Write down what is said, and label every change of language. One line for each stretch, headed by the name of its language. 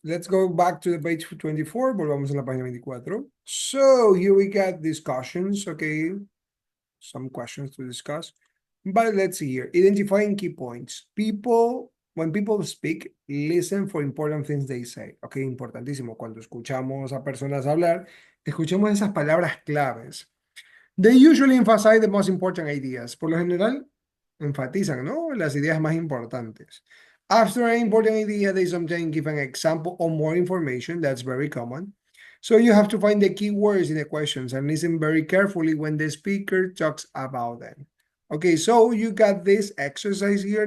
English: Let's go back to the page 24.
Spanish: Volvamos a la página 24.
English: So here we got discussions, okay? Some questions to discuss. But let's see here. Identifying key points. When people speak, listen for important things they say.
Spanish: Okay, importantísimo. Cuando escuchamos a personas hablar, escuchemos esas palabras claves.
English: They usually emphasize the most important ideas.
Spanish: Por lo general, enfatizan, ¿no? Las ideas más importantes.
English: After an important idea, they sometimes give an example or more information. That's very common. So you have to find the key words in the questions and listen very carefully when the speaker talks about them. Okay, so you got this exercise here.